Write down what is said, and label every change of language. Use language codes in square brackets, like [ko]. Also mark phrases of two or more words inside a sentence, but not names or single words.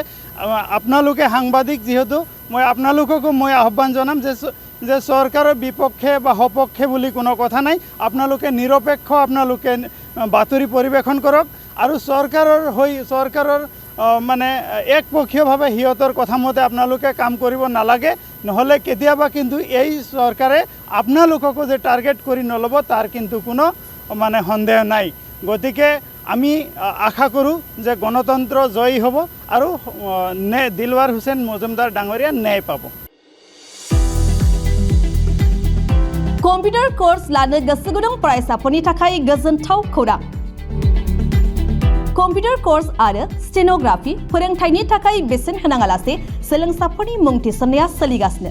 [as] আপোনালোকে সাংবাদিক যিহেতু মই আপোনালোককো আহ্বান জনাম যে চৰকাৰৰ বিপক্ষে বা সপক্ষে বুলি কোনো কথা নাই, আপোনালোকে নিৰপেক্ষ আপোনালোকে বাতৰি পৰিৱেশন কৰক আৰু চৰকাৰৰ একপক্ষীয়ভাৱে সিহঁতৰ কথা মতে আপোনালোকে কাম কৰিব নালাগে। নহ'লে কেতিয়াবা কিন্তু এই চৰকাৰে আপোনালোককো যে টাৰ্গেট কৰি নল'ব তাৰ কিন্তু কোনো সন্দেহ নাই। গতিকে আমি আশা কৰোঁ যে গণতন্ত্ৰ জয়ী হ'ব আৰু দিলৱাৰ হুছেইন মজুমদাৰ ডাঙৰীয়া ন্যায় পাব। [en] computer course [brx] लानो गोसो गुदुं फरायसाफोरनि थाखाय गोजोनथाव खौरां। [en] computer course [brx] आरो स्टेनोग्राफि फोरोंथायनि थाखाय बेसेन होनाङालासे सोलोंसाफोरनि मुं थिसननाया सोलिगासिनो।